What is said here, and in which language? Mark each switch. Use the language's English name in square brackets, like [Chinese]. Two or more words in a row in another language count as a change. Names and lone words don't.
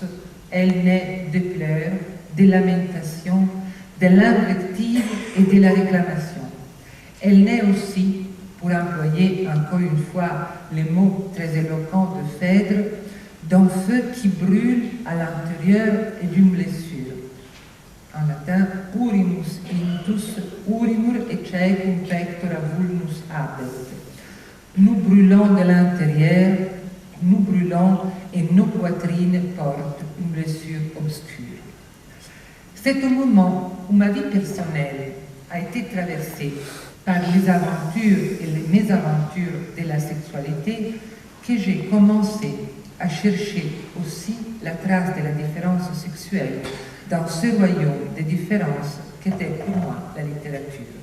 [French] Elle naît des pleurs, des lamentations, de l'invective et de la réclamation. Elle naît aussi, pour employer encore une fois les mots très éloquents de Phèdre, d'un feu qui brûle à l'intérieur et d'une blessure. En latin, [Latin] urimus intus, urimur eccecum pectora vulnus habet. [French] Nous brûlons de l'intérieur, nous brûlons et nos poitrines portent une blessure obscure. C'est au moment où ma vie personnelle a été traversée par les aventures et les mésaventures de la sexualité que j'ai commencé à chercher aussi la trace de la différence sexuelle dans ce royaume de différences qu'était pour moi la littérature.